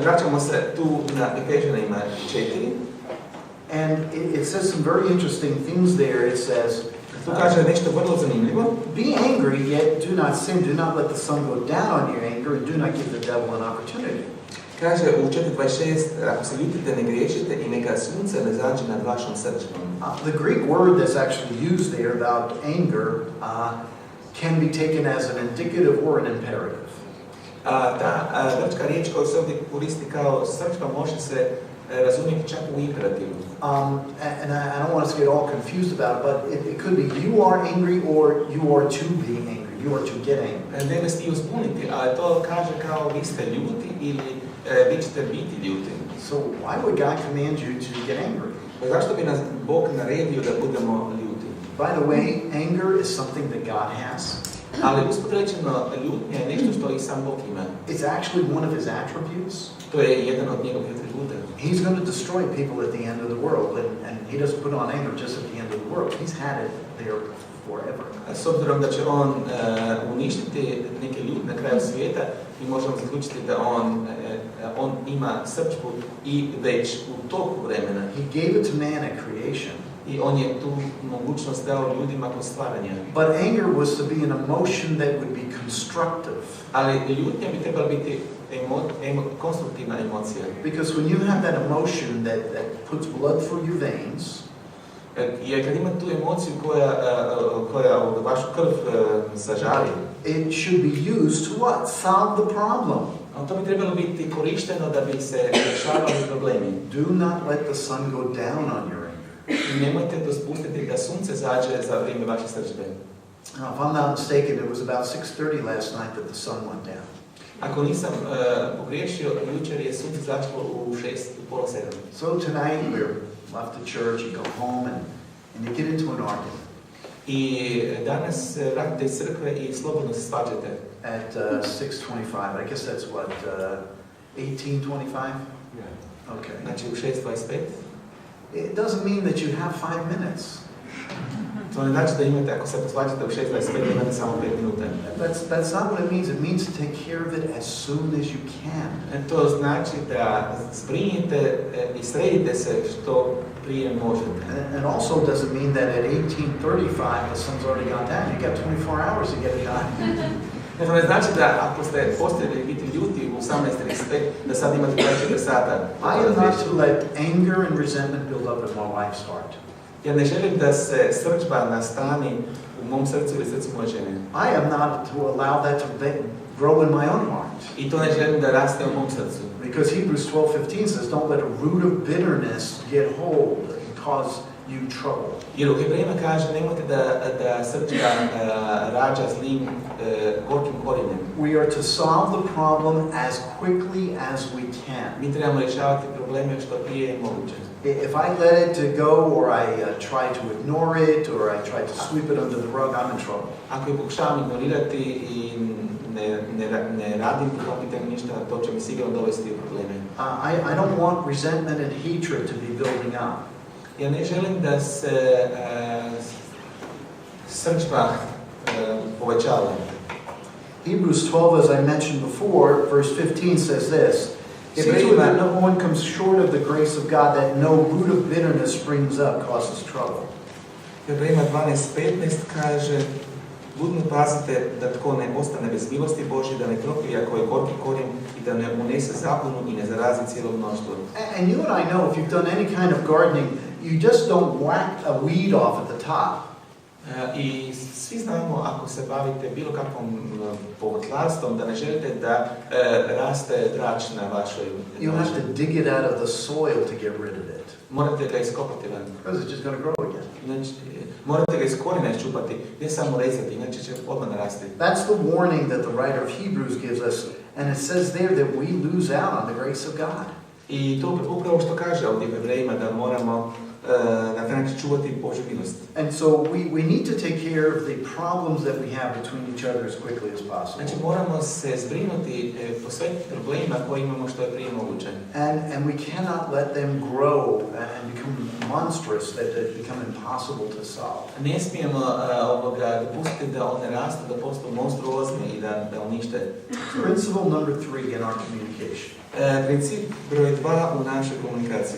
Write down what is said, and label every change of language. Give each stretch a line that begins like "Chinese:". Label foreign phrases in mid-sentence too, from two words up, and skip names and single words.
Croatian: Vraćamo se tu na Efežanima 4.
English: And it says some very interesting things there. It says,
Croatian: Tu kaže nešto vrlo zanimljivo.
English: be angry, yet do not sin. Do not let the sun go down on your anger, and do not give the devil an opportunity.
Croatian: Kaže u 4.26, ako se ljutite, ne griješite i neka sunce ne zađe nad vašom srčkom.
English: The Greek word that's actually used there about anger can be taken as an indicative or an imperative.
Croatian: Ta grčka riječ koja se ovdje koristi kao srčka može se razumjeti čak u imperativu.
English: And I don't want us to get all confused about it, but it could be you are angry or you are to be angry. You are to get angry.
Croatian: Ne bi stio zbuniti, ali to kaže kao vi ste ljuti ili vi ćete biti ljuti.
English: So why would God command you to get angry?
Croatian: Zašto bi nas Bog naredio da budemo ljuti?
English: By the way, anger is something that God has.
Croatian: Ali usput rečeno, ljutnja je nešto što i sam Bog ima.
English: It's actually one of his attributes.
Croatian: To je jedan od njegovih atributa.
English: He's going to destroy people at the end of the world, and he doesn't put on anger just at the end of the world. He's had it there forever.
Croatian: S obzirom da će on uništiti neke ljude na kraju svijeta, mi možemo zaključiti da on ima srčku i već u toku vremena.
English: He gave it to man at creation.
Croatian: I on je tu mogućnost dao ljudima kod stvaranja.
English: But anger was to be an emotion that would be constructive.
Croatian: Ali ljutnja bi trebala biti konstruktivna emocija.
English: Because when you have that emotion that puts blood through your veins,
Croatian: jer kad ima tu emociju koja vašu krv zažari,
English: it should be used to what? Solve the problem.
Croatian: To bi trebalo biti korišteno da bi se rješavali problemi.
English: Do not let the sun go down on your anger.
Croatian: I nemojte dopustiti da sunce zađe za vrijeme vaše srđbe.
English: Now, if I'm not mistaken, it was about 6:30 last night that the sun went down.
Croatian: Ako nisam pogriješio, jučer je sunce zašlo u 6:30.
English: So tonight we're left the church, you go home and you get into an argument. I danas vratite iz crkve i slobodno se svađate. At 6:25, I guess that's what, 18:25? Yeah. Okay.
Croatian: Znači u 6:25.
English: It doesn't mean that you have 5 minutes.
Croatian: To ne znači da imate, ako se posvađate u 6:25, imate samo 5 minuta.
English: That's not what it means. It means to take care of it as soon as you can.
Croatian: To znači da zbrinite i sredite se što prije možete.
English: And also doesn't mean that at 18:35 the sun's already gone down. You got 24 hours to get it done.
Croatian: To ne znači da ako ste postavili biti ljuti u 18:35, da sad imate 24 sata.
English: I am not to let anger and resentment build up in my wife's heart.
Croatian: Ja ne želim da se srđba nastani u mom srcu ili srcu moje žene.
English: I am not to allow that to grow in my own heart.
Croatian: I to ne želim da raste u mom srcu.
English: Because Hebrews 12:15 says, don't let a root of bitterness get hold and cause you trouble.
Croatian: Jer u Hebrejima kaže, nemojte da srđba rađa zlim gorkim korijenjem.
English: We are to solve the problem as quickly as we can.
Croatian: Mi trebamo rješavati probleme što prije je moguće.
English: If I let it to go, or I try to ignore it, or I try to sweep it under the rug, I'm in trouble.
Croatian: Ako je pokušavam ignorirati i ne radim po tom pitanju ništa, to će mi sigurno dovesti u probleme.
English: I don't want resentment and hatred to be building up.
Croatian: Ja ne želim da se srđba povećava.
English: Hebrews 12, as I mentioned before, verse 15 says this. See to it that no one comes short of the grace of God, that no root of bitterness springs up, causes trouble.
Croatian: Hebrejima 12:15 kaže, budno pazite da tko ne ostane bez milosti Božje, da ne krokuje ako je gorki korijen i da ne unese zabunu i ne zarazi cijelo mnoštvo.
English: And you and I know if you've done any kind of gardening, you just don't whack a weed off at the top.
Croatian: I svi znamo, ako se bavite bilo kakvom povrtlarstvom, da ne želite da raste drač na vašoj
English: You have to dig it out of the soil to get rid of it.
Croatian: Morate ga iskopati van.
English: Because it's just going to grow again.
Croatian: Znači, morate ga iz korijena iščupati, ne samo rezati, inače će odmah narasti.
English: That's the warning that the writer of Hebrews gives us, and it says there that we lose out on the grace of God.
Croatian: I to upravo što kaže ovdje Hebrejima, da moramo na taj način čuvati Božju milost.
English: And so we need to take care of the problems that we have between each other as quickly as possible.
Croatian: Znači moramo se zbrinuti, posvetiti problemima koje imamo što je prije moguće.
English: And we cannot let them grow and become monstrous, that they become impossible to solve.
Croatian: Ne smijemo dopustiti da one rastu, da postanu monstruozni i da unište.
English: Principle number 3 in our communication.
Croatian: Princip broj 2 u našoj komunikaciji.